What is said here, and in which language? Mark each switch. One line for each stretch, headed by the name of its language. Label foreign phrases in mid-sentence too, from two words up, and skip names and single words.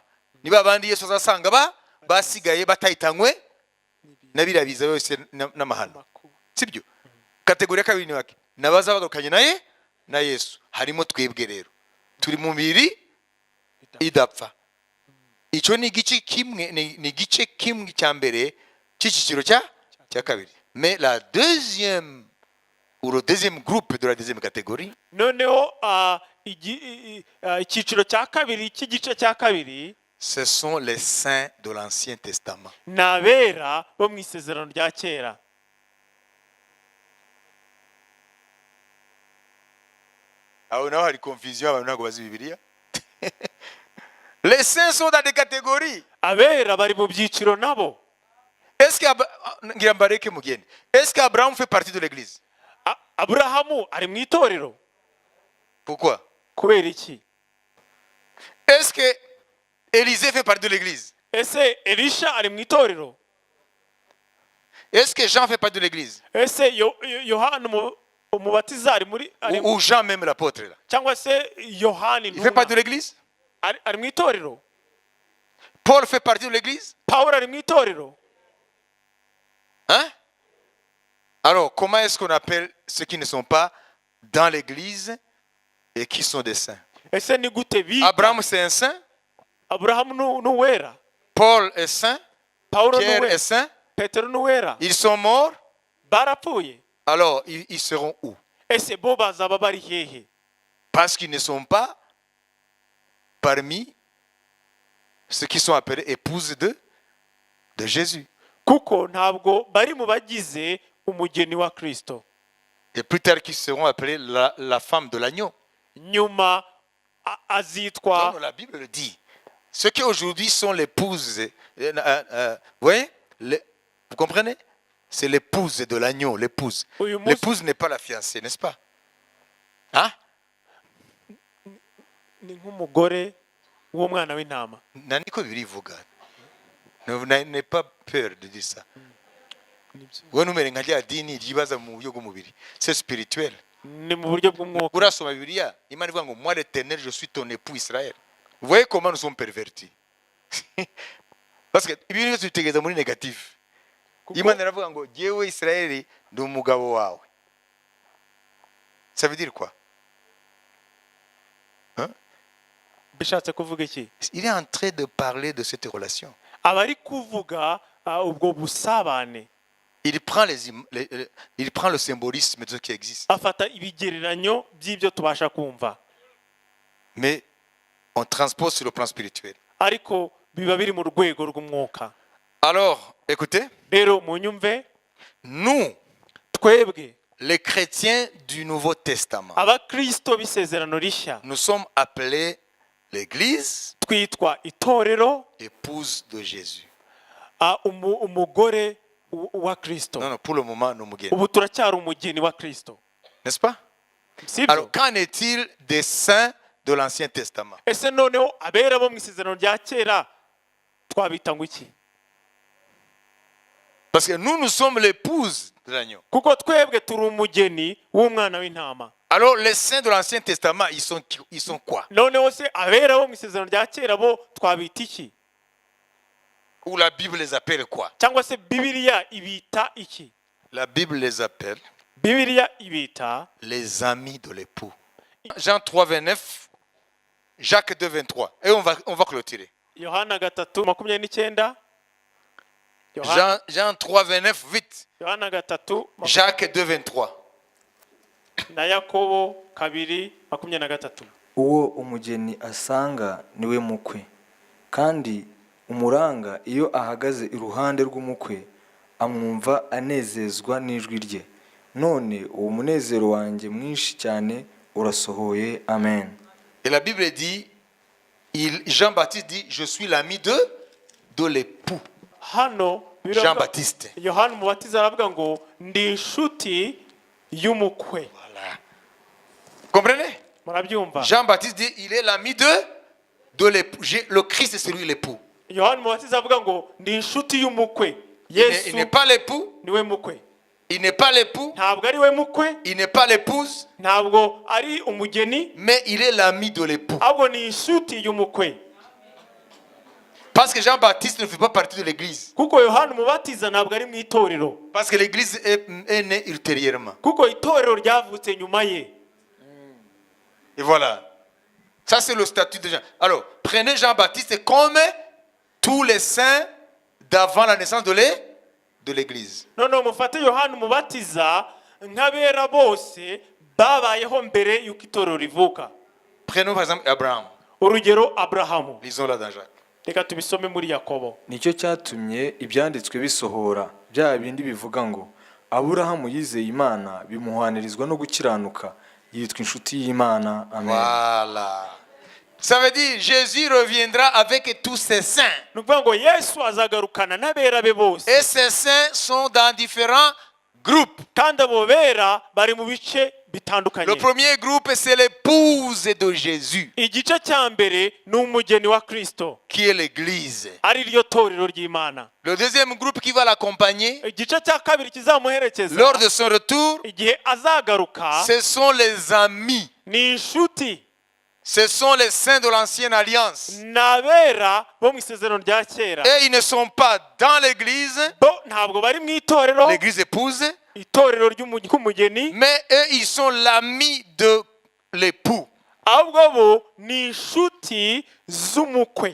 Kinyarwanda: Niba abandi Yesu azasanga basigaye batahitanywe na biriya biza yose n'amahano. Sibyo? Kategori ya kabiri ni bake. Nabaza bagarukanye na Yesu. Harimo twebwe rero. Turi mu mubiri idapfa. Icyo ni igice kimwe, ni igice kimwe cya mbere cy'icyiciro cya kabiri.
French: Mais la deuxième ou le deuxième groupe de la deuxième catégorie,
Kinyarwanda: noneho icyiciro cya kabiri cy'igice cya kabiri
French: ce sont les saints de l'Ancien Testament.
Kinyarwanda: ni abera bo mu isezerano rya kera. Aho naho hari confusion, abantu ntabwo bazi Bibiliya.
French: Les saints sont dans des catégories.
Kinyarwanda: Abera bari mu byiciro nabo.
French: Est-ce qu'Abraham fait partie de l'église?
Kinyarwanda: Aburahamu ari mu itorero.
French: Pourquoi?
Kinyarwanda: Kubera iki?
French: Est-ce que Élisée fait partie de l'église?
Kinyarwanda: Ese Elisha ari mu itorero?
French: Est-ce que Jean fait partie de l'église?
Kinyarwanda: Ese Yohana umubatiza ari muri
French: Ou Jean même l'apôtre là?
Kinyarwanda: cyangwa se Yohani
French: Il fait partie de l'église?
Kinyarwanda: ari mu itorero?
French: Paul fait partie de l'église?
Kinyarwanda: Pawulo ari mu itorero?
French: Hein? Alors, comment est-ce qu'on appelle ceux qui ne sont pas dans l'église et qui sont des saints?
Kinyarwanda: Ese ni gute bita?
French: Abraham c'est un saint?
Kinyarwanda: Abrahamu n'uwera?
French: Paul est saint?
Kinyarwanda: Pawulo Pierre n'uwera?
French: est saint?
Kinyarwanda: Petero n'uwera?
French: Ils sont morts?
Kinyarwanda: Barapfuye?
French: Alors, ils seront où?
Kinyarwanda: Ese bo bazaba bari hehe?
French: Parce qu'ils ne sont pas parmi ceux qui sont appelés épouses de Jésus.
Kinyarwanda: Kuko ntabwo bari mu bagize umugeni wa Kristo.
French: Et plus tard, qui seront appelés la femme de l'agneau.
Kinyarwanda: Nyuma azitwa.
French: Non, la Bible le dit. Ceux qui aujourd'hui sont l'épouse, vous voyez, vous comprenez? C'est l'épouse de l'agneau, l'épouse. L'épouse n'est pas la fiancée, n'est-ce pas? Hein?
Kinyarwanda: Ni nk'umugore w'umwana w'intama. Naniko birivuga.
French: N'ayez pas peur de dire ça. C'est spirituel.
Kinyarwanda: ni mu buryo bw'umwuka. Urasoma Bibiliya, Imana ivuga ngo
French: moi l'Éternel, je suis ton époux Israël. Vous voyez comment nous sommes pervertis. Parce que
Kinyarwanda: ibintu byose bitegeza muri négatif. Imana iravuga ngo jyewe Israël ndi umugabo wawe.
French: Ça veut dire quoi? Hein?
Kinyarwanda: Bishatse kuvuga iki?
French: Il est en train de parler de cette relation.
Kinyarwanda: Abari kuvuga ubwo busabane.
French: Il prend il prend le symbolisme de ce qui existe.
Kinyarwanda: Afata ibigereranyo by'ibyo tubasha kumva.
French: Mais on transpose sur le plan spirituel.
Kinyarwanda: Ariko biba biri mu rwego rw'umwuka.
French: Alors, écoutez,
Kinyarwanda: Rero munyumve,
French: nous,
Kinyarwanda: twebwe
French: les chrétiens du Nouveau Testament,
Kinyarwanda: abakristo b'isezerano rishya
French: nous sommes appelés l'Église,
Kinyarwanda: twitwa itorero,
French: épouse de Jésus.
Kinyarwanda: umugore wa Kristo.
French: Non, non, pour le moment, nous mugeni.
Kinyarwanda: Ubu turacyari umugeni wa Kristo.
French: N'est-ce pas?
Kinyarwanda: Sibyo?
French: Alors, qu'en est-il des saints de l'Ancien Testament?
Kinyarwanda: Ese noneho abera bo mu isezerano rya kera twabita ngo iki?
French: Parce que nous sommes l'épouse de l'agneau.
Kinyarwanda: Kuko twebwe turi umugeni w'umwana w'intama.
French: Alors, les saints de l'Ancien Testament, ils sont quoi?
Kinyarwanda: Noneho se abera bo mu isezerano rya kera bo twabita iki?
French: Ou la Bible les appelle quoi?
Kinyarwanda: Cyangwa se Bibiliya ibita iki?
French: La Bible les appelle
Kinyarwanda: Bibiliya ibita
French: les amis de l'époux. Jean 3, 29, Jacques 2, 23. Et on va clôturer.
Kinyarwanda: Yohana 3:29.
French: Jean 3, 29, vite.
Kinyarwanda: Yohana 3
French: Jacques 2, 23.
Kinyarwanda: na Yakobo 2:23. uwo umugeni asanga niwe mukwe, kandi umuranga iyo ahagaze iruhande rw'umukwe amwumva anezezwa n'ijwi rye. None uwo munezero wanjye mwinshi cyane urasohoye. Amen.
French: Et la Bible dit, Jean-Baptiste dit, je suis l'ami de l'époux.
Kinyarwanda: Hano Jean-Baptiste. Yohana umubatiza aravuga ngo ndi inshuti y'umukwe.
French: Voilà. Comprenez?
Kinyarwanda: Murabyumva?
French: Jean-Baptiste dit, il est l'ami de l'époux. Le Christ est celui l'époux.
Kinyarwanda: Yohana umubatiza avuga ngo ndi inshuti y'umukwe.
French: Il
Kinyarwanda: Yesu
French: n'est pas l'époux.
Kinyarwanda: niwe mukwe.
French: Il n'est pas l'époux.
Kinyarwanda: Ntabwo ari we mukwe,
French: Il n'est pas l'épouse.
Kinyarwanda: ntabwo ari umugeni,
French: Mais il est l'ami de l'époux.
Kinyarwanda: ahubwo ni inshuti y'umukwe.
French: Parce que Jean-Baptiste ne fait pas partie de l'église.
Kinyarwanda: Kuko Yohana umubatiza ntabwo ari mu itorero.
French: Parce que l'église est née ultérieurement.
Kinyarwanda: Kuko itorero ryavutse nyuma ye.
French: Et voilà. Ça, c'est le statut de Jean. Alors, prenez Jean-Baptiste comme tous les saints d'avant la naissance de l'église.
Kinyarwanda: Noneho mufate Yohana umubatiza nk'abera bose babayeho mbere y'uko itorero rivuka.
French: Prenons par exemple Abraham.
Kinyarwanda: Urugero Aburahamu.
French: Lisons là dans Jacques.
Kinyarwanda: Reka tubisome muri Yakobo. Nicyo cyatumye ibyanditswe bisohora bya bindi bivuga ngo Aburahamu yizeye Imana bimuhwanirizwa no gukiranuka, yitwa inshuti y'Imana. Amen.
French: Voilà. Ça veut dire Jésus reviendra avec tous ses saints.
Kinyarwanda: Nukuvuga ngo Yesu azagarukana n'abera be bose.
French: Et ces saints sont dans différents groupes.
Kinyarwanda: Kandi abo bera bari mu bice bitandukanye.
French: Le premier groupe, c'est l'épouse de Jésus,
Kinyarwanda: Igice cya mbere ni umugeni wa Kristo,
French: qui est l'église.
Kinyarwanda: ari ryo torero ry'Imana.
French: Le deuxième groupe qui va l'accompagner
Kinyarwanda: Igice cya kabiri kizamuherekeza
French: lors de son retour,
Kinyarwanda: igihe azagaruka
French: ce sont les amis.
Kinyarwanda: ni inshuti,
French: Ce sont les saints de l'ancienne alliance.
Kinyarwanda: n'abera bo mu isezerano rya kera.
French: Et ils ne sont pas dans l'église,
Kinyarwanda: Bo ntabwo bari mu itorero,
French: l'église épouse,
Kinyarwanda: itorero ry'umugeni,
French: mais eux, ils sont l'ami de l'époux.
Kinyarwanda: ahubwo bo ni inshuti z'umukwe.